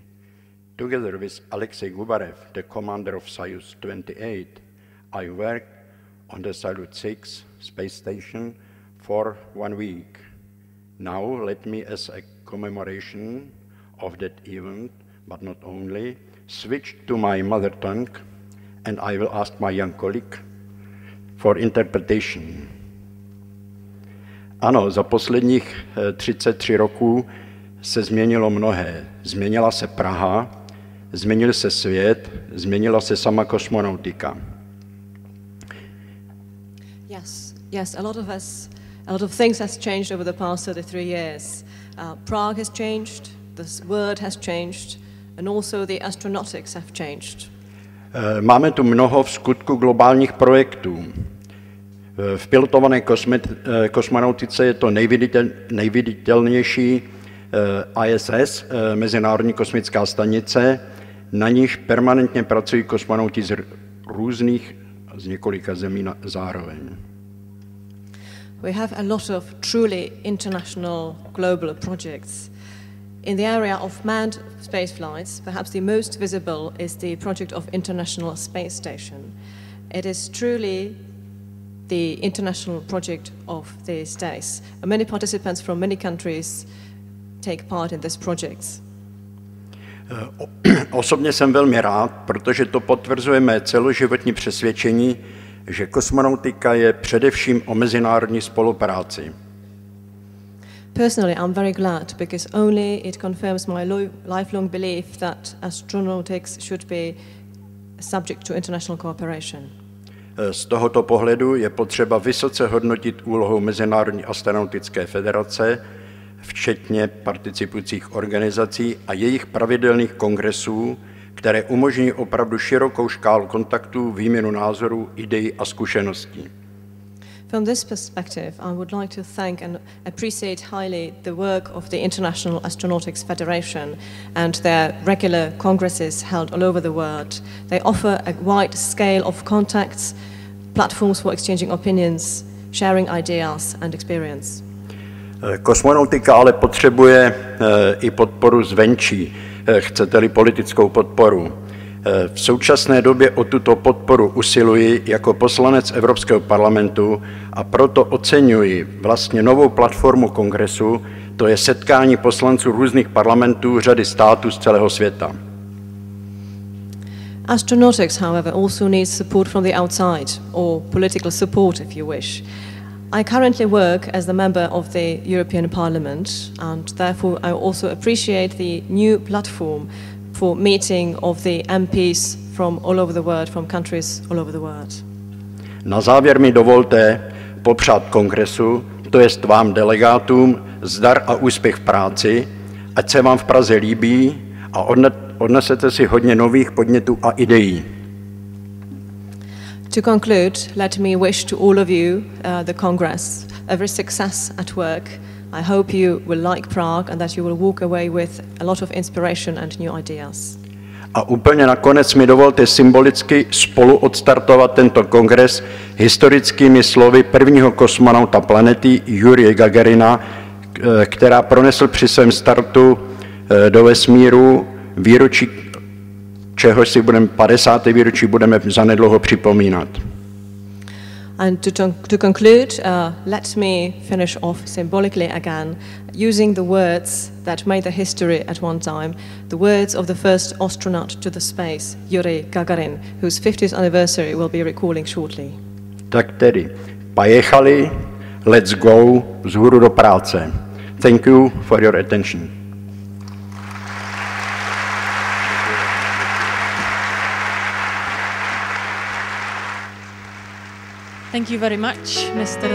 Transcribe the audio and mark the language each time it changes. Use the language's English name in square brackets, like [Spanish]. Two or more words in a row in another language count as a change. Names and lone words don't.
[English] Together with Alexei Gubarev, the commander of Soyuz 28, I worked on the Salyut 6 space station for 1 week. Now let me, as a commemoration of that event, but not only, switch to my mother tongue, and I will ask my young colleague for interpretation. [Czech] Ano, za posledních 33 roků se změnilo mnohé. Změnila se Praha, změnil se svět, změnila se sama kosmonautika. [English] Yes, a lot of things has changed over the past 33 years. Prague has changed, the world has changed, and also the astronautics have changed. [Czech] Máme tu mnoho v skutku globálních projektů. V pilotované kosmonautice je to nejviditelnější ISS, Mezinárodní kosmická stanice, na níž permanentně pracují kosmonauti z několika zemí zároveň. [English] We have a lot of truly international global projects. In the area of manned space flights, perhaps the most visible is the project of International Space Station. It is truly the international project of these days. Many participants from many countries take part in this project. [Czech] Osobně jsem velmi rád, protože to potvrzuje mé celoživotní přesvědčení, že kosmonautika je především o mezinárodní spolupráci. [English] Personally, I'm very glad because only it confirms my lifelong belief that astronautics should be subject to international cooperation. [Czech] Z tohoto pohledu je potřeba vysoce hodnotit úlohu Mezinárodní astronautické federace, včetně participujících organizací a jejich pravidelných kongresů, které umožní opravdu širokou škálu kontaktů, výměnu názorů, ideí a zkušeností. [English] From this perspective, I would like to thank and appreciate highly the work of the International Astronautics Federation and their regular congresses held all over the world. They offer a wide scale of contacts, platforms for exchanging opinions, sharing ideas and experience. [Czech] Kosmonautika ale potřebuje i podporu zvenčí, chcete-li politickou podporu. V současné době o tuto podporu usiluji jako poslanec Evropského parlamentu a proto oceňuji vlastně novou platformu kongresu, to je setkání poslanců různých parlamentů řady států z celého světa. [English] Astronautics, however, also needs support from the outside, or political support if you wish. I currently work as the member of the European Parliament, and therefore I also appreciate the new platform for meeting of the MPs from all over the world, from countries all over the world. [Czech] Na závěr mi dovolte popřát kongresu, to jest vám delegátům, zdar a úspěch v práci, ať se vám v Praze líbí a odnesete si hodně nových podnětů a ideí. [English] To conclude, let me wish to all of you, the Congress, every success at work. I hope you will like Prague and that you will walk away with a lot of inspiration and new ideas. [Czech] A úplně nakonec mi dovolte symbolicky spolu odstartovat tento kongres historickými slovy prvního kosmonauta planety Jurije Gagarina, která pronesl při svém startu do vesmíru výročí, čehož si 50. výročí budeme zanedlouho připomínat. [English] And to conclude, let me finish off symbolically again, using the words that made the history at one time, the words of the first astronaut to the space, Yuri Gagarin, whose 50th anniversary we'll be recalling shortly. [Czech] Tak tedy, pojechali, [English] let's go, [Czech] vzhůru do práce. [English] Thank you for your attention. Thank you very much, Mr.